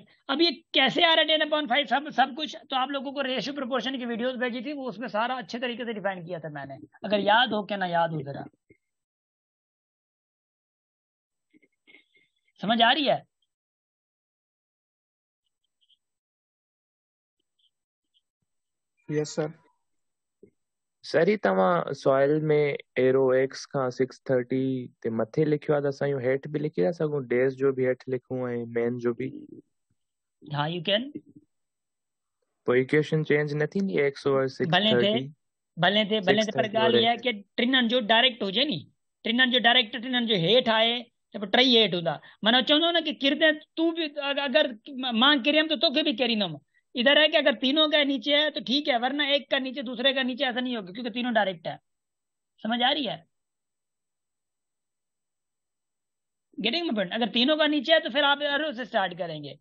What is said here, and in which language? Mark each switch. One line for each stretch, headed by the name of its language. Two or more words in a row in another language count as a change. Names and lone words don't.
Hindi: अब ये कैसे आ रहा है 10/5, सब कुछ तो आप लोगों को
English: ratio proportion
Hindi: की वीडियोस भेजी थी, वो उसमें सारा अच्छे तरीके से डिफाइन किया था मैंने, अगर याद हो, क्या ना याद हो जरा। समझ आ रही है?
English: yes sir.
Sindhi: सर ही तव्हां सॉइल में
English: arrow x
Sindhi: खां 630 ते मथे लिखियो आहे त असां इहो हेठि बि लिखी था सघूं, डेज़ जो बि हेठि लिखूं ऐं मेन जो बि,
English: हाँ you can,
Sindhi: पोइ
English: equation change
Sindhi: न थींदी
English: x over
Sindhi: भले थे 630 भले थे भले थे, पर 630 ॻाल्हि
Hindi: और
Sindhi: इहा आहे कि टिननि जो डायरेक्ट हुजे नी, टिननि जो डायरेक्ट, टिननि जो हेठि आहे त पोइ टई हेठि हूंदा। माना चवंदो न कि किरदे तू भी, अगर मां किरियम तो तोखे भी किरींदुमि।
Hindi: इधर है कि अगर तीनों का नीचे है तो ठीक है, वरना एक का नीचे दूसरे का नीचे ऐसा नहीं होगा, क्योंकि तीनों डायरेक्ट है। समझ आ रही है?
English: getting my point?
Hindi: अगर तीनों का नीचे है तो फिर आप एरो से स्टार्ट करेंगे।